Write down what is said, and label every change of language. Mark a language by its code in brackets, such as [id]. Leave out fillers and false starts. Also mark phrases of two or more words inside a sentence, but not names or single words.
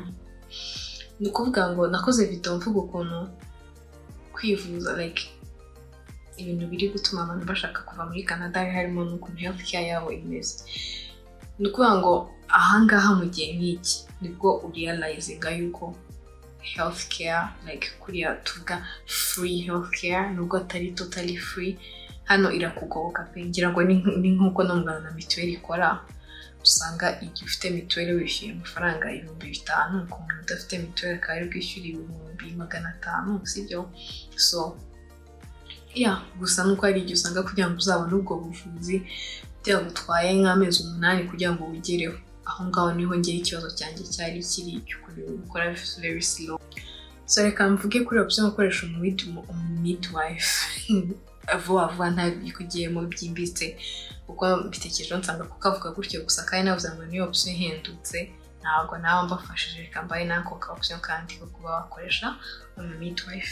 [rw] Ni ukuvuga ngo nakoze video mvuga ukuntu kwivuza like ibintu biri gutuma abantu bashaka kuva muri Canada, harimo n'ukuntu [en] health care [rw] yabo imeze. Ni ukuvuga ngo ahangaha mu gihe nk'iki nibwo urealizinga yuko [en] health care [rw] like kuriya tuvuga [en] free health care [rw] nubwo atari [en] totally free, [rw] hano irakugoboka pe. Ngira ngo ni nkuko no mugana na mituweli ikora, usanga igihe ufite mituweli wishyuye amafaranga 5,000, ku muntu udafite mituweli akaba ari bwishyura 500, sibyo? So gusa nuko ari igihe usanga kugira ngo uzabone ubwo buvuzi byagutwaye nk'amezi 8 kugira ngo wigereho. Aho ngaho niho ngera ikibazo cyanjye cyari kiri gukora [en] very slow. [rw] So reka mvuge kuri option gukoresha midwife vuba ntabikugiyemo byimbitse, kuko mbitekereje nsanga kukavuga gutyo gusa, kandi navuze ngo niyo option ihendutse ntabwo nawe mbafashije, reka mbaye nako ka option kandi ko kuba wakoresha midwife.